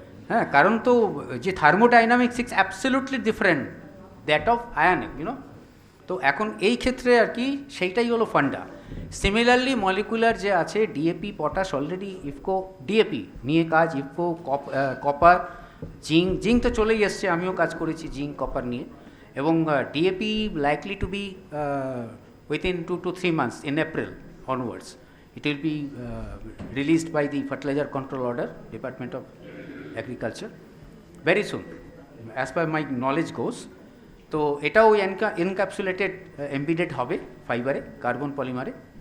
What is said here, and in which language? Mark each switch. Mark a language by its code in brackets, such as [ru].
[bn] হ্যাঁ, কারণ তো যে [en] thermodynamics is absolutely different that of ionic, [bn] তো এখন এই ক্ষেত্রে আর কি সেইটাই হলো ফান্ডা। সিমিলারলি মলিকুলার যে আছে DAP, potash, already IFFCO DAP নিয়ে কাজ, ইফকো কপার, জিঙ্ক তো চলেই এসছে, আমিও কাজ করেছি জিঙ্ক কপার নিয়ে। [en] এবং DAP likely to be within 2 to 3 months, in April onwards, it will be released by the Fertilizer Control Order, Department of Agriculture, very soon, as per my knowledge goes. [bn] তো এটাও encapsulated এমবিডেড হবে ফাইবারে, carbon পলিমারে।